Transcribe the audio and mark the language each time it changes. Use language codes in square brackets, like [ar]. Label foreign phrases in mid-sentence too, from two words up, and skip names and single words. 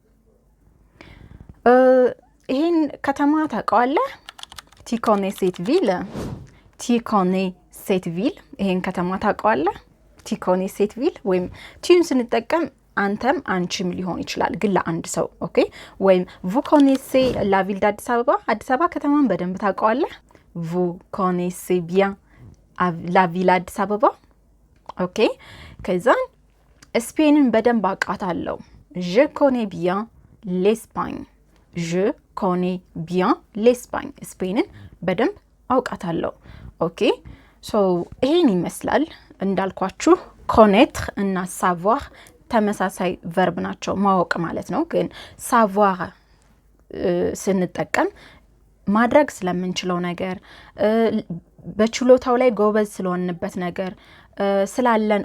[am] ይሄን ከተማ ታውቃለህ [fr] tu connais cette ville tu connais cette ville [am] ይሄን ከተማ ታውቃለህ [fr] tu connais cette ville [am] ወይም ቲዩን ስንጠቀም አንተም አንቺም ሊሆን ይችላል ግን ለአንድ ሰው ኦኬ ወይም [fr] vous connaissez la ville d'Addis Ababa [am] ከተማን በደንብ [fr] ታውቃለህ vous connaissez bien la ville d'Addis Ababa [am] ኦኬ ከዛ ስፔንን በደንብ አውቃታለሁ [fr] je connais bien l'Espagne je connais bien l'Espagne [am] ስፔንን በደንብ አውቃታለሁ ኦኬ ይሄን ይመስላል እንዳልኳችሁ connaître እና savoir ተመሳሳይ verb ናቸው ማወቅ ማለት ነው ግን savoir ስንጠቀም ማድረግ ስለምንችለው ነገር በችሎታው ላይ ጎበዝ ስለሆንበት ነገር ስላለን